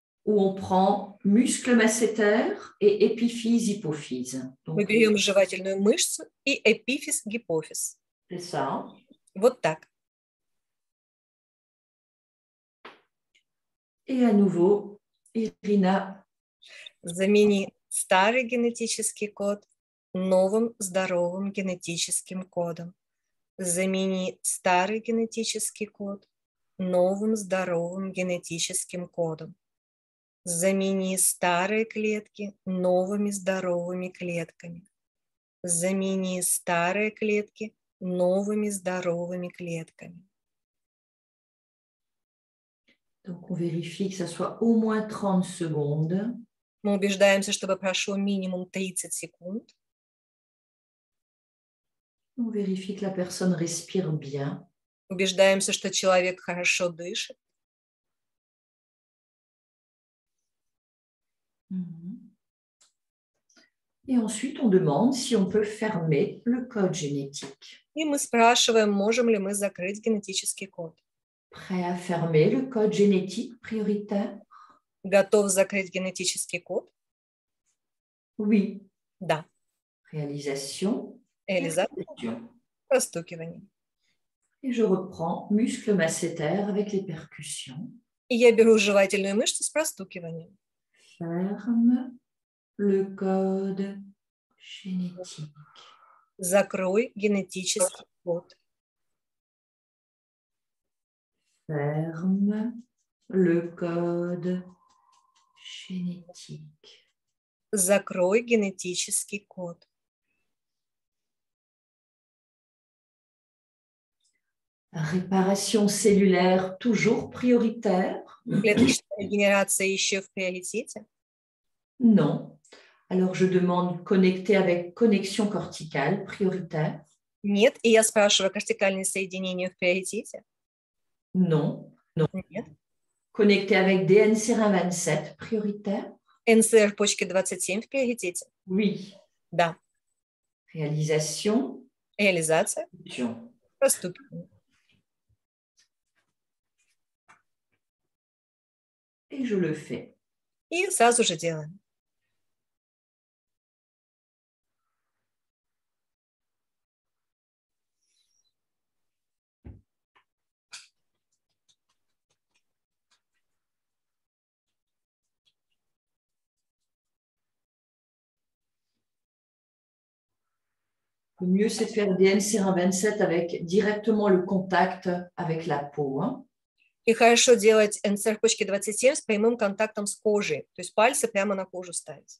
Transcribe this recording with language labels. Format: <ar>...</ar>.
<fr>où on prend muscle masséter et épiphyse, hypophyse.</fr> <ru>мы</ru> <fr>Donc,</fr> <ru>берем жевательную мышцу и эпифиз, гипофиз.</ru> <fr>c'est ça.</fr> <ru>Вот так.</ru> <fr>Et à nouveau, Irina,</fr> <ru>Замени старый генетический код новым здоровым генетическим кодом. Замени старый генетический код новым здоровым генетическим кодом. Замени старые клетки новыми здоровыми клетками. Замени старые клетки новыми здоровыми клетками.</ru> <fr>donc on vérifie que ça soit au moins 30 secondes.</fr> <ru>Мы убеждаемся, чтобы прошло минимум 30 секунд.</ru> <fr>On vérifie que la personne respire bien.</fr> <ru>Убеждаемся, что человек хорошо дышит.</ru> <fr>Et ensuite, on demande si on peut fermer le code génétique.</fr> <ru>И мы спрашиваем, можем ли мы закрыть генетический код.</ru> <fr>Prêt à fermer le code génétique prioritaire?</fr> <ru>Готов закрыть генетический код?</ru> <fr>Oui.</fr> <ru>Да.</ru> <fr>Réalisation.</fr> <ru>Реализация,</ru> <fr>Percussion.</fr> <ru>простукивание.</ru> <fr>Et je reprends muscle masséter avec les percussions.</fr> <ru>И я беру жевательную мышцу с простукиванием.</ru> <fr>Ferme le code génétique.</fr> <ru>Закрой генетический код.</ru> <fr>Ferme le code génétique.</fr> <ru>Закрой генетический код.</ru> <fr>Réparation cellulaire toujours prioritaire?</fr> <ru>Клеточная генерация еще в приоритете?</ru> <fr>Non. Alors, je demande connecter avec connexion corticale prioritaire?</fr> <ru>Нет. И я спрашиваю, кортикальные соединения в приоритете?</ru> <fr>Non.</fr> <ru>Нет.</ru> <fr>Connecter avec DNCR27 prioritaire?</fr> <ru>НСР почки 27 в приоритете?</ru> <fr>Oui.</fr> <ru>Да.</ru> <fr>Réalisation?</fr> <ru>Реализация,</ru> <fr>Percussion.</fr> <ru>простукивание.</ru> <fr>Et je le fais.</fr> <ru>И сразу же делаем.</ru> <fr>Le mieux, c'est de faire DNCR27 avec directement le contact avec la peau. Hein.</fr> <ru>И хорошо делать НСР почки 27 с прямым контактом с кожей, то есть пальцы прямо на кожу ставить.</ru>